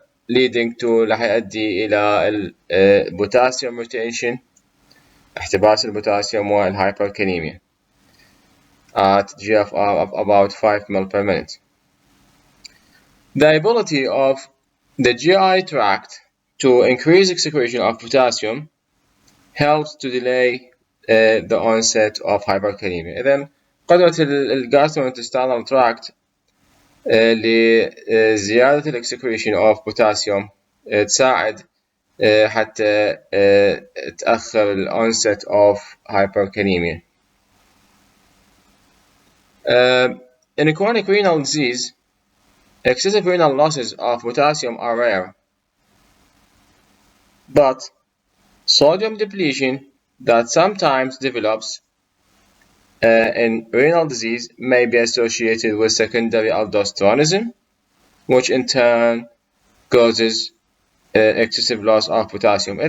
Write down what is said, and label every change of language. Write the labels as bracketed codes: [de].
[en] leading to [ar] راح يؤدي إلى [en] potassium retention، [ar] احتباس البوتاسيوم والهايبركاليميا [en] at GFR of about 5 ml per minute. The ability of the GI tract to increase excretion of potassium helps to delay the onset of hyperkalemia. [ar] إذن قدرة الجاستروintestinal tract لزيادة الاكسكريشن [en] of potassium [ar] تساعد حتى تأخر ال [en] onset of hyperkalemia. In chronic renal disease, excessive renal losses of potassium are rare, but sodium depletion that sometimes develops in renal disease may be associated with secondary aldosteronism, which in turn causes excessive loss of potassium.